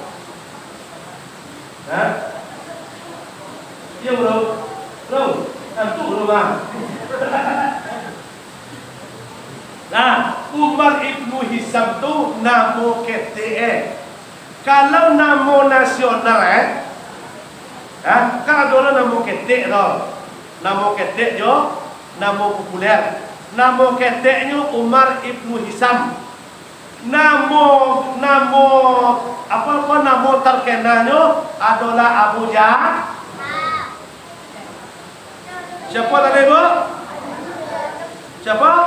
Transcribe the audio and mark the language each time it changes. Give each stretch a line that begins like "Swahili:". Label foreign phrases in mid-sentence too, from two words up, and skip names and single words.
Indonesian: Ya bro. Bro, tentu bro bang. Nah, Umar ibnu Hisam tu nama KTE. Kalau nama nasional kalau dulu nama ketek dah, nama ketek jo, nama populer, nama keteknya Umar ibnu Hisam. Nama nama terkenalnya adalah Abu Jahal. Siapa tadi bu? Siapa?